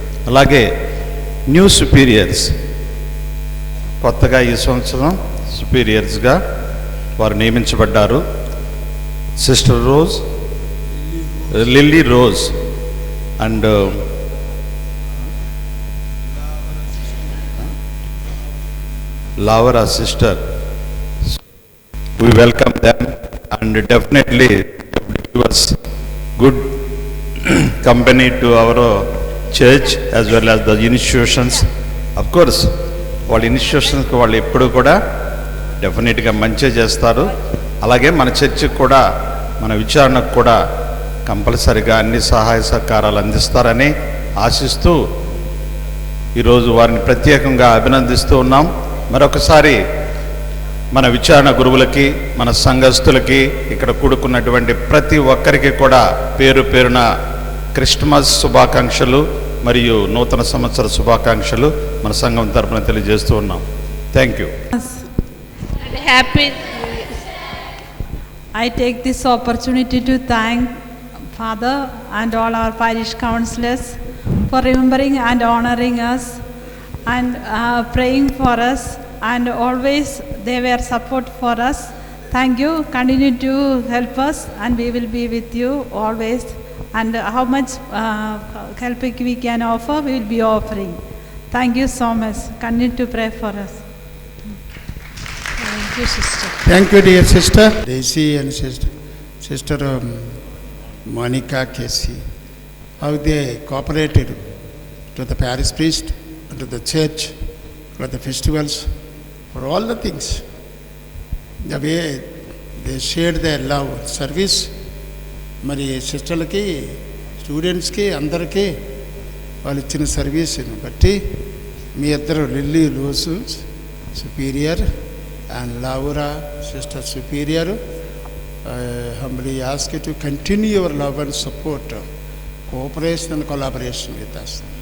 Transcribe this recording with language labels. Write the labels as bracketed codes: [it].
[te] అలాగే new superiors, కొత్తగా ఈ సంవత్సరం సుపీరియర్స్గా వారు నియమించబడ్డారు. [en] Sister Rose, Lilly Rose and Lavara sister. We welcome them, and definitely give us good company to our church as well as the institutions. Of course, [te] వాళ్ళ ఇన్స్టిట్యూషన్స్కి వాళ్ళు ఎప్పుడు కూడా డెఫినెట్గా మంచిగా చేస్తారు. అలాగే మన చర్చికి కూడా, మన విచారణకు కూడా కంపల్సరిగా అన్ని సహాయ సహకారాలు అందిస్తారని ఆశిస్తూ ఈరోజు వారిని ప్రత్యేకంగా అభినందిస్తూ ఉన్నాం. మరొకసారి మన విచారణ గురువులకి, మన సంఘస్థులకి, ఇక్కడ కూడుకున్నటువంటి ప్రతి ఒక్కరికి కూడా పేరు పేరున క్రిస్మస్ శుభాకాంక్షలు మరియు నూతన సంవత్సర శుభాకాంక్షలు మన సంఘం తరపున తెలియజేస్తూ ఉన్నాం. [en] Thank you. Happy. I take this opportunity to thank Father and all our parish councillors for remembering and honoring us and praying for us, and always they were support for us. Thank you. Continue to help us, and we will be with you always. And how much help we can offer, we will be offering. Thank you so much. Continue to pray for us. Thank you, sister. Thank you, dear sister Daisy and sister Monica Casey. How they cooperated to the parish priest, to the church, for the festivals, for all the things. The way they shared their love, service. [te] మరి సిస్టర్లకి, స్టూడెంట్స్కి, అందరికీ వాళ్ళు ఇచ్చిన సర్వీస్ని బట్టి మీ ఇద్దరు lily rose superior and లావురా sister superior, [en] humbly ask you to continue your love and support, cooperation and collaboration with us.